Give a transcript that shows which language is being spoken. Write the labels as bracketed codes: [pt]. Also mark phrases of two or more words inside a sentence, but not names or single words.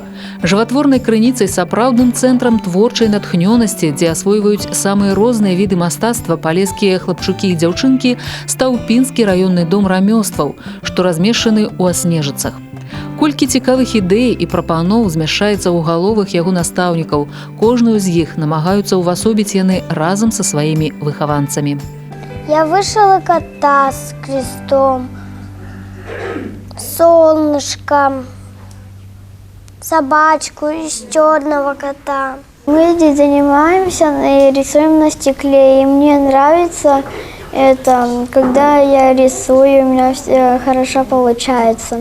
[be] Жыватворнай крыніцай, сапраўдным цэнтрам творчай натхнёнасці, дзе асвойваюць самыя розныя віды мастацтва палескія хлапчукі і дзяўчынкі, стаў Пінскі раённы дом рамёстваў, што размешчаны ў Аснежыцах. Колькі цікавых ідэй і прапаноў змяшчаецца ў галовах яго настаўнікаў, кожную з іх намагаюцца ўвасобіць яны разам са сваімі выхаванцамі. [ru] Я вышила кота с крестом, солнышко, собачку из черного кота. Мы здесь занимаемся и рисуем на стекле, и мне нравится это, когда я рисую, у меня все хорошо получается.